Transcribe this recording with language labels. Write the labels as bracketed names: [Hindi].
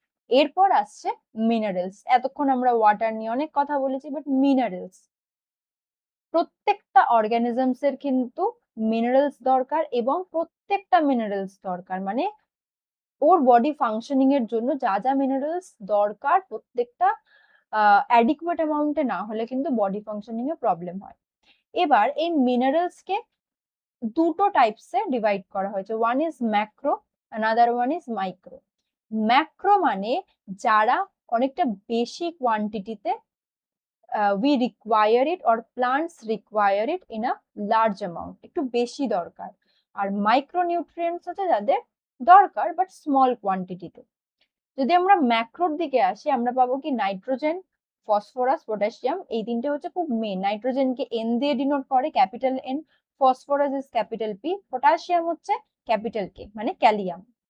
[Bangla] এরপর আসছে মিনারেলস। এতক্ষণ আমরা ওয়াটার নিয়ে অনেক কথা বলেছি, বাট মিনারেলস, প্রত্যেকটা অর্গানিজমস এর কিন্তু মিনারেলস দরকার, এবং প্রত্যেকটা মিনারেলস দরকার মানে ওর বডি ফাংশনিং এর জন্য যা যা মিনারেলস দরকার প্রত্যেকটা অ্যাডিকুয়েট অ্যামাউন্টে না হলে কিন্তু বডি ফাংশনিং এ প্রবলেম হয়। এবার এই মিনারেলস কে দুটো টাইপসে ডিভাইড করা হয়েছে, [English] One is macro, another one is micro. [Bangla] Macro মানে যারা অনেকটা বেশি কোয়ান্টিটিতে [English] we require it or plants require it in a large amount, [Bangla] একটু বেশি দরকার। আর মাইক্রোনিউট্রিয়েন্টস হচ্ছে যাদের দরকার বাট স্মল কোয়ান্টিটিতে। যদি আমরা ম্যাক্রোর দিকে আসি, আমরা পাবো কি নাইট্রোজেন, ফসফরাস, পটাশিয়াম, এই তিনটে হচ্ছে খুব মেন। নাইট্রোজেনকে এন দিয়ে ডিনোট করে, capital N, phosphorus is capital P, potassium হচ্ছে ক্যাপিটাল কে মানে ক্যালিয়াম।